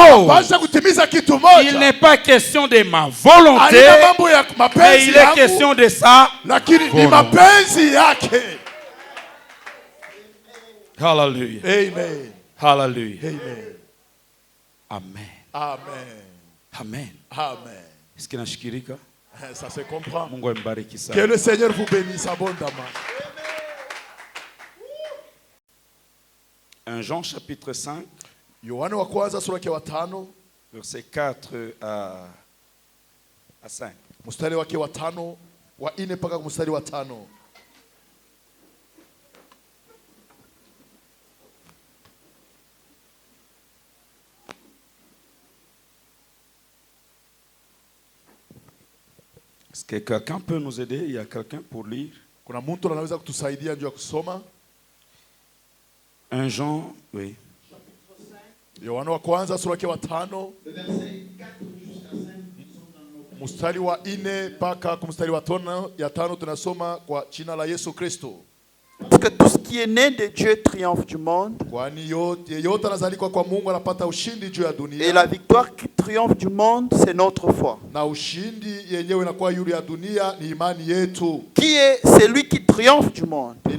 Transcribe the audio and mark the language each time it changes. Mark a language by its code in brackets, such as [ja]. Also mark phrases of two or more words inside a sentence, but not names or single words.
[fr] Il n'est pas question de ma volonté, mais il est question de sa volonté. Hallelujah. Amen. Hallelujah. Amen. Amen. Amen. Amen. Amen. Est-ce qu'il y a shikirika? Ça se comprend. [sw] Mungu ambariki sana. [fr] Que le Seigneur vous bénisse abondamment. 1 Jean chapitre 5. [sw] Yohana wa kwanza sura ya 5 [fr] verset 4 à 5. [sw] Mstari wake wa 5 wa 4 mpaka mstari wa 5. [fr] Est-ce que quelqu'un peut nous aider? Il y a quelqu'un pour lire? [sw] Kuna mtu anaweza kutusaidia juu ya kusoma? [fr] 1 Jean, oui. [sw] Yohana wa kwanza sura ya 5 mstari wa 4 mpaka mstari wa 5 tunasoma kwa jina la Yesu Kristo. [fr] Parce que tout ce qui est né de Dieu triomphe du monde. Et la victoire qui triomphe du monde, c'est notre foi. Qui est celui qui triomphe du monde?